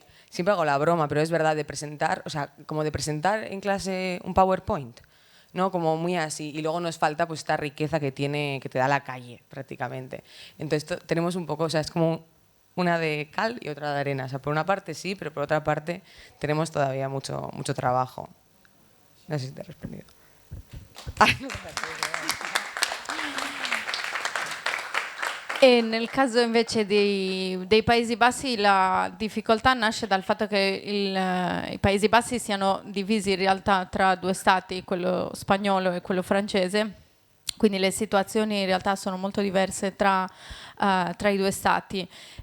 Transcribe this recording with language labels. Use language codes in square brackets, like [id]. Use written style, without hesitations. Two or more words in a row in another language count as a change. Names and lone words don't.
[es] Siempre hago la broma, pero es verdad, de presentar, o sea, como de presentar en clase un PowerPoint, ¿no? Como muy así. Y luego nos falta pues esta riqueza que te da la calle, prácticamente. Entonces tenemos un poco, o sea, es como una de cal y otra de arena. O sea, por una parte sí, pero por otra parte tenemos todavía mucho trabajo. No sé si te he respondido. [it] Nel caso invece dei Paesi Bassi la difficoltà nasce dal fatto che i Paesi Bassi siano divisi in realtà tra 2 stati, quello spagnolo e quello francese, quindi le situazioni in realtà sono molto diverse tra i 2 stati.